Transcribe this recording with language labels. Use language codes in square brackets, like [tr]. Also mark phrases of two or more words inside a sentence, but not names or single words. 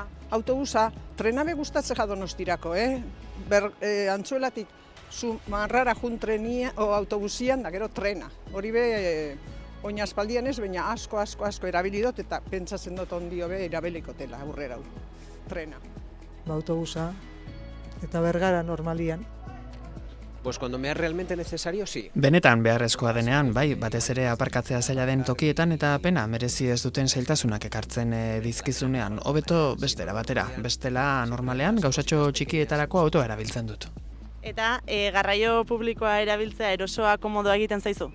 [eu] Autobusa, trena be gustatzen Donostirako, Antzuelatik Zumarrara jun trenia, o autobusian, da gero trena. Hori be, oina aspaldian ez, baina asko erabilidot, eta pentsatzen dut ondio be erabilikotela aurrera trena. Autobusa, eta Bergara normalian. [es] Pues cuando me es realmente necesario, sí. [eu] Benetan beharrezkoa denean, bai, batez ere aparkatzea zaila den tokietan eta pena merezi ez duten zailtasunak ekartzen dizkizunean. Hobeto bestera batera, bestela normalean gauzatxo txikietarako autoa erabiltzen dut. Eta garraio publikoa erabiltzea erosoa komodoa egiten zaizu?